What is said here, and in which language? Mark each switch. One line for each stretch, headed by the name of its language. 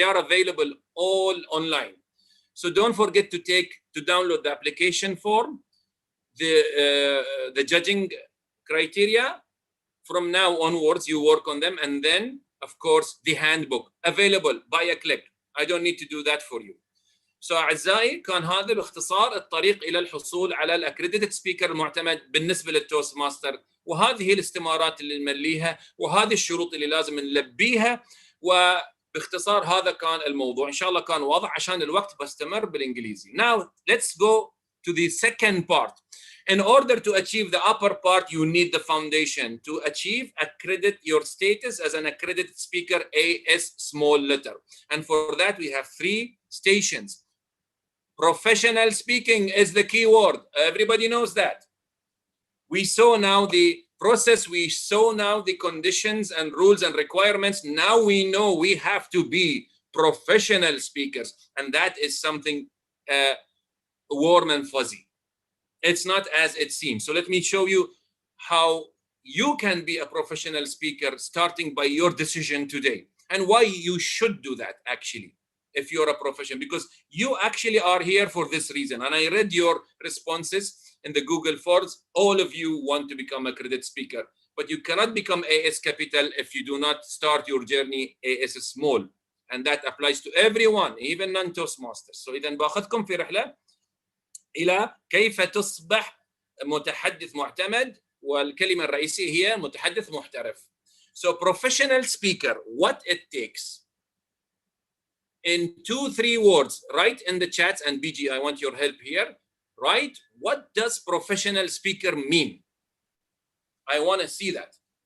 English: They are available all online. So don't forget to download the application form, the judging criteria. From now onwards, you work on them, and then, of course, the handbook available by a click. I don't need to do that for you.
Arabic: So أعزائي كان هذا باختصار الطريق إلى الحصول على الأكريديتد سبيكر المعتمد بالنسبة للتوست ماستر، وهذه الاستمارات اللي نمليها وهذه الشروط اللي لازم نلبيها، وباختصار هذا كان الموضوع. إن شاء الله كان واضح عشان الوقت بستمر بالإنجليزي.
English: Now let's go to the second part. In order to achieve the upper part, you need the foundation. To achieve, accredit your status as an accredited speaker, AS small letter. And for that, we have 3 stations. Professional speaking is the key word. Everybody knows that. We saw now the process. We saw now the conditions and rules and requirements. Now we know we have to be professional speakers. And that is something warm and fuzzy. It's not as it seems. So let me show you how you can be a professional speaker starting by your decision today, and why you should do that actually if you're a professional, because you actually are here for this reason. And I read your responses in the Google Forms. All of you want to become a accredited speaker, but you cannot become AS capital if you do not start your journey AS small. And that applies to everyone, even non-Toastmasters.
Arabic: So إذا باخذكم في رحلة إلى كيف تصبح متحدث معتمد، والكلمة الرئيسية هي متحدث محترف.
English: So professional speaker, what it takes. In 2-3 words, write in the chats, and BG, I want your help here. Right? What does professional speaker mean? I want to see that.